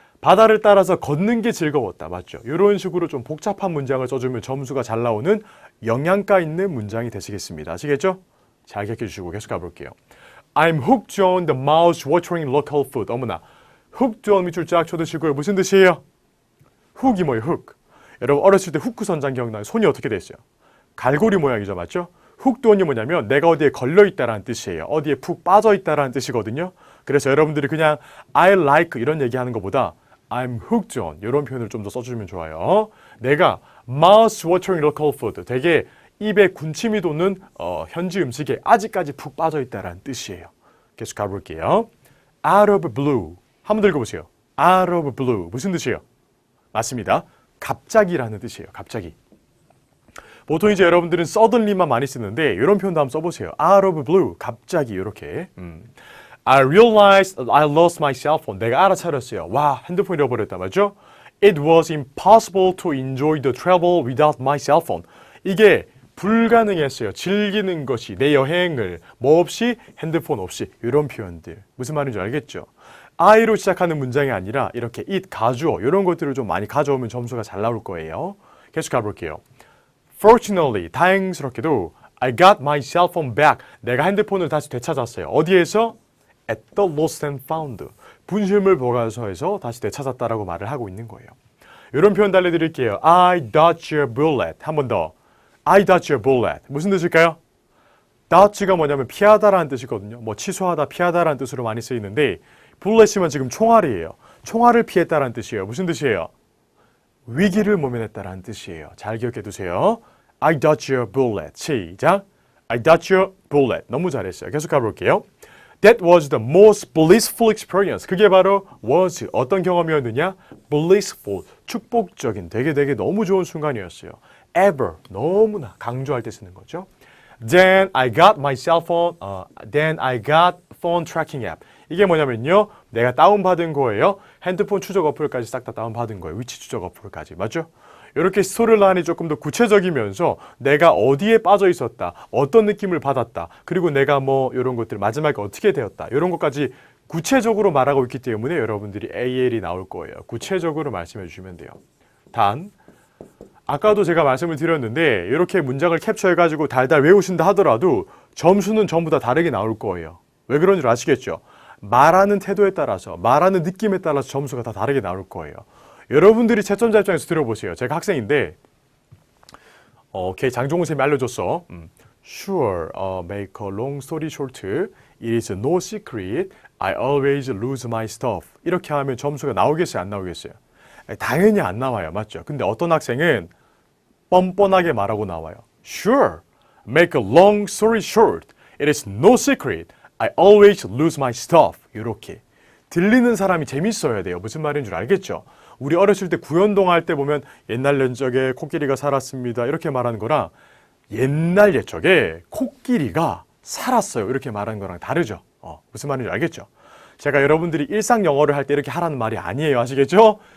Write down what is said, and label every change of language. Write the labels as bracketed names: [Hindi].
[Korean] 바다를 따라서 걷는 게 즐거웠다. 맞죠? 이런 식으로 좀 복잡한 문장을 써주면 점수가 잘 나오는 영양가 있는 문장이 되시겠습니다. 아시겠죠? 잘 기억해 주시고 계속 가볼게요. [English] I'm hooked on the mouth-watering local food. [Korean] 어머나. hooked on 밑줄 쫙 쳐드시고요. 무슨 뜻이에요? 훅이 뭐예요? 훅. 여러분 어렸을 때 후크 선장 기억나요? 손이 어떻게 됐어요? 갈고리 모양이죠. 맞죠? hooked on이 뭐냐면 내가 어디에 걸려있다라는 뜻이에요. 어디에 푹 빠져있다라는 뜻이거든요. 그래서 여러분들이 그냥 [English] I like [Korean] 이런 얘기하는 것보다 [English] I'm hooked on [Korean] 이런 표현을 좀 더 써주면 좋아요. 내가 [English] mouth-watering local food [Korean] 되게 입에 군침이 도는 현지 음식에 아직까지 푹 빠져있다라는 뜻이에요. 계속 가볼게요. [English] Out of blue. [Korean] 한번 읽어보세요. Out of blue. 무슨 뜻이에요? 맞습니다. 갑자기라는 뜻이에요. 갑자기. 보통 이제 여러분들은 suddenly만 많이 쓰는데 이런 표현도 한번 써보세요. [English] Out of blue. [Korean] 갑자기 이렇게. [English] I realized I lost my cell phone. [Korean] 내가 알아차렸어요. 와, 핸드폰 잃어버렸다. 맞죠? [English] It was impossible to enjoy the travel without my cell phone. [Korean] 이게 불가능했어요. 즐기는 것이 내 여행을 뭐 없이 핸드폰 없이 이런 표현들. 무슨 말인지 알겠죠? I로 시작하는 문장이 아니라 이렇게 it, 가주어 이런 것들을 좀 많이 가져오면 점수가 잘 나올 거예요. 계속 가볼게요. [English] Fortunately, [Korean] 다행스럽게도 [English] I got my cell phone back. [Korean] 내가 핸드폰을 다시 되찾았어요. 어디에서? [English] At the lost and found. [Korean] 분실물 보관소에서 다시 되찾았다라고 말을 하고 있는 거예요. 이런 표현 알려드릴게요. [English] I dodged your bullet. [Korean] 한 번 더. [English] I dodged your bullet. [Korean] 무슨 뜻일까요? dodge가 뭐냐면 피하다라는 뜻이거든요. 뭐 취소하다, 피하다라는 뜻으로 많이 쓰이는데 bullet이면 지금 총알이에요. 총알을 피했다라는 뜻이에요. 무슨 뜻이에요? 위기를 모면했다라는 뜻이에요. 잘 기억해 두세요. [English] I dodged your bullet. [Korean] 시작. [English] I dodged your bullet. [Korean] 너무 잘했어요. 계속 가볼게요. [English] That was the most blissful experience. [Korean] 그게 바로 was 어떤 경험이었느냐? blissful, 축복적인, 되게 너무 좋은 순간이었어요. ever, 너무나 강조할 때 쓰는 거죠. [English] Then I got my cell phone, then I got phone tracking app. [Korean] 이게 뭐냐면요. 내가 다운받은 거예요. 핸드폰 추적 어플까지 싹 다 다운받은 거예요. 위치 추적 어플까지. 맞죠? 이렇게 스토리라인이 조금 더 구체적이면서 내가 어디에 빠져 있었다, 어떤 느낌을 받았다, 그리고 내가 뭐 이런 것들 마지막에 어떻게 되었다, 이런 것까지 구체적으로 말하고 있기 때문에 여러분들이 AL이 나올 거예요. 구체적으로 말씀해 주시면 돼요. 단, 아까도 제가 말씀을 드렸는데 이렇게 문장을 캡처해가지고 달달 외우신다 하더라도 점수는 전부 다 다르게 나올 거예요. 왜 그런 줄 아시겠죠? 말하는 태도에 따라서, 말하는 느낌에 따라서 점수가 다 다르게 나올 거예요. 여러분들이 채점자 입장에서 들어보세요. 제가 학생인데 장종훈 쌤이 알려줬어. [English] Sure, make a long story short, it is no secret, I always lose my stuff. [Korean] 이렇게 하면 점수가 나오겠어요? 안 나오겠어요? 당연히 안 나와요. 맞죠? 근데 어떤 학생은 뻔뻔하게 말하고 나와요. [English] Sure, make a long story short, it is no secret, I always lose my stuff. [Korean] 이렇게. 들리는 사람이 재밌어야 돼요. 무슨 말인 줄 알겠죠? 우리 어렸을 때 구연동 할 때 보면 옛날 옛적에 코끼리가 살았습니다. 이렇게 말하는 거랑 옛날 옛적에 코끼리가 살았어요. 이렇게 말하는 거랑 다르죠. 무슨 말인지 알겠죠? 제가 여러분들이 일상 영어를 할 때 이렇게 하라는 말이 아니에요. 아시겠죠?